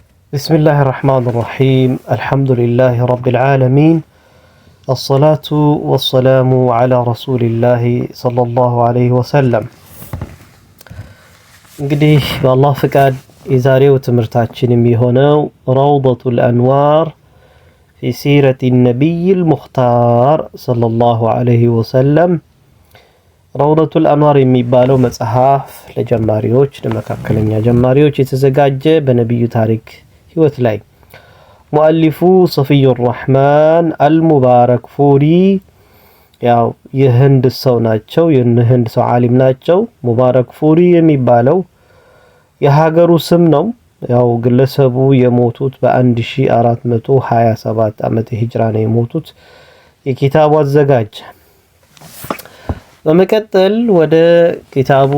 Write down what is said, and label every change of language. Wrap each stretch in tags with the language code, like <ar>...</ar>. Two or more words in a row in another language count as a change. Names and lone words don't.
<ar>بسم الله الرحمن الرحيم الحمد لله رب العالمين الصلاة والسلام على رسول الله صلى الله عليه وسلم</ar> <am>እንግዲህ በአላህ ፍቃድ የዛሬው ትምህርታችን የሚሆነው</am> <ar>روضة الأنوار في سيرة النبي المختار صلى الله عليه وسلم</ar> <am>روضة الأنوار የሚባለው መጽሐፍ ለጀማሪዎች ለመካከለኛ ጀማሪዎች የተዘጋጀ በነብዩ ታሪክ ህይወት ላይ ሙአሊፉ ሰፊዩ الرحمن المبارك فوري ያው የህንድ ሰው ናቸው የህንድ ሰው ዓሊም ናቸው ሙባረክ ፉሪ የሚባለው የሀገሩ ስም ነው ያው ግለሰቡ የሞቱት በ1427 ዓመተ ሂጅራ ነው የሞቱት የኪታቡ አዘጋጅ በመቀጠል ወደ ኪታቡ</am>